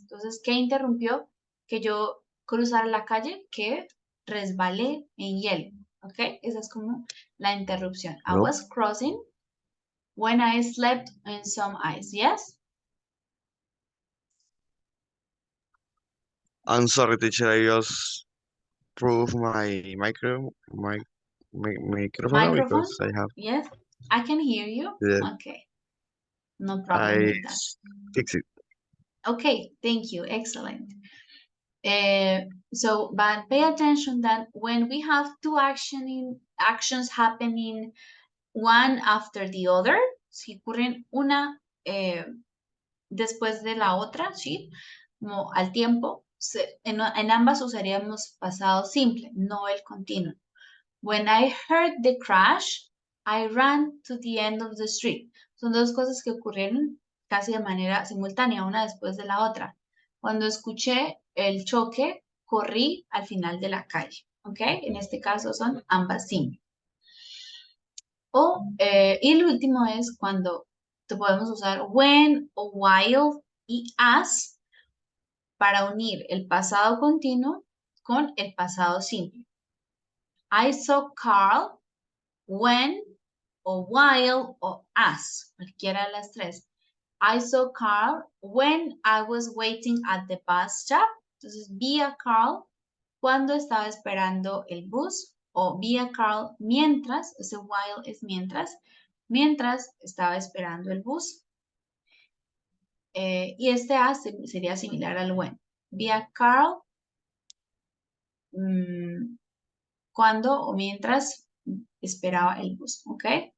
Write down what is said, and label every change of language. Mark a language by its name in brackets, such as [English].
[Spanish] Entonces, ¿qué interrumpió que yo cruzara la calle? Que resbalé en hielo. ¿Ok? Esa es como la interrupción. [English] I was crossing when I slept in some ice. Yes? I'm sorry, teacher. I just prove my microphone Microphone? because I have. Yes? I can hear you? Yeah, Okay. No problem with that. fix it. Okay, thank you. Excellent. But pay attention that when we have two actions happening one after the other, [Spanish] si ocurren una después de la otra, ¿sí? Como al tiempo, en ambas usaríamos pasado simple, no el continuo. [English] When I heard the crash, I ran to the end of the street. [Spanish] Son dos cosas que ocurrieron casi de manera simultánea, una después de la otra. Cuando escuché el choque, corrí al final de la calle. ¿Ok? En este caso son ambas simples. Y el último es cuando te podemos usar when o while y as para unir el pasado continuo con el pasado simple. [English] I saw Carl when o while o as, [Spanish] cualquiera de las tres. [English] I saw Carl when I was waiting at the bus stop. [Spanish] Entonces, vi a Carl cuando estaba esperando el bus, o vi a Carl mientras, ese while es mientras estaba esperando el bus. Y este as sería similar al when. Vi a Carl cuando o mientras esperaba el bus, ¿ok?